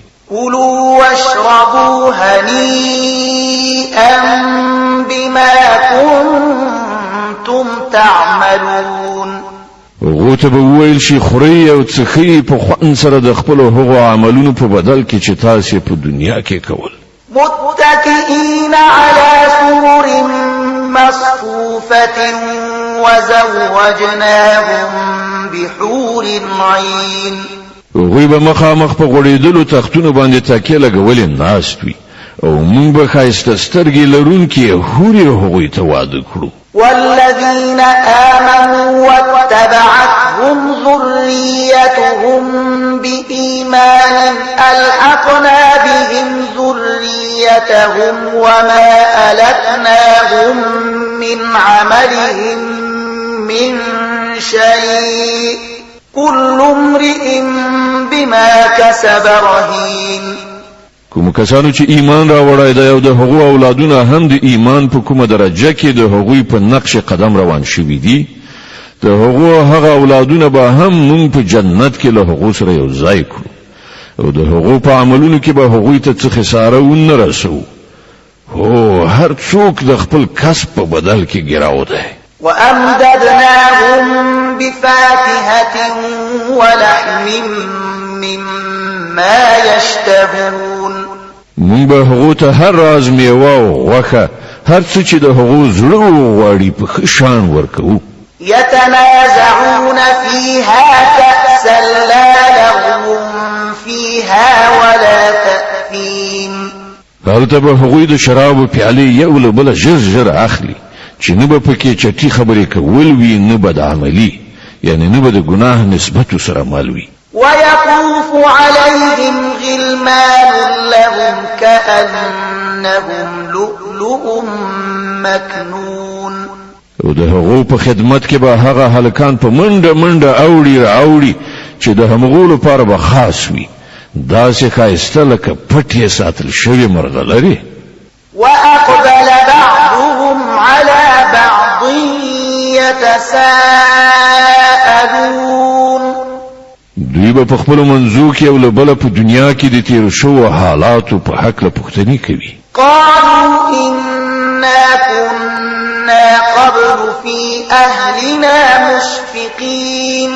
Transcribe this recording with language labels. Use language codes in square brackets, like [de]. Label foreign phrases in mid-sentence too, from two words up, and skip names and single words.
[ar] كلوا واشربوا هنيئا بما كنتم تعملون [ps] هغو ته به وویل شي خورئ او څښئ په خوند سره د خپلو هغو عملونو په بدل کې چې تاسې په دنیا کې کول [ar] متكئين على سرر مصفوفة وزوجناهم بحور عين [ps] هغوی به مخامخ په غوړېدلو تختونو باندې تکیه لګولې ناست وي او موږ به ښایسته سترګې لرونکي حورې هغوی ته واده کړو [ar] والذين آمنوا واتبعتهم ذريتهم بإيمان ألحقنا بهم ذريتهم وما ألتناهم من عملهم من شيء كل امرئ بما كسب رهين [ps] کوم کسانو چې ایمان راوړای دی او د هغو اولادونه هم د ایمان په کومه درجه کې د هغوی په نقش قدم روان شوي دي د هغو هغه اولادونه به هم مونږ په جنت کې له هغو سره یو ځای کړو او د هغو په عملونو کې به هغوی ته څه خساره ونه رسو هو هر څوک د خپل کسب په بدل کې ګراو دی [ar] وأمددناهم بفاكهة ولحم مما يشتهون [ps] مونږ به هغو ته هر راز میوه او غوښه هر څه چې د هغو زړه وغواړي په ښه شان ورکوو. [ar] يتنازعون فيها كأسا لا لغو فيها ولا تأثيم [ps] هلته به هغوی د شرابو پیالې یو له بله ژر ژر اخلي چې نه به پکې چټي خبرې کول وي نه به د عملي یعنی نه به د ګناه نسبت سره مل وي. [ar] ويطوف عليهم غلمان لهم كأنهم لؤلؤ مكنون [ps] او د هغو په خدمت کې به هغه هلکان په منډه منډه اوړي چې د همغو لپاره به خاص وي داسې ښایسته لکه پټې ساتل شوي مرغلرې. [ar] وأقبل بعضهم على بعض يتساءلون [ps] دوی به په خپلو منځو کې یو له بله په دنیا کې د تېرو شوو حالاتو په هکله پوښتنې کوي. [ar] قالوا إنا كنا قبل في أهلنا مشفقين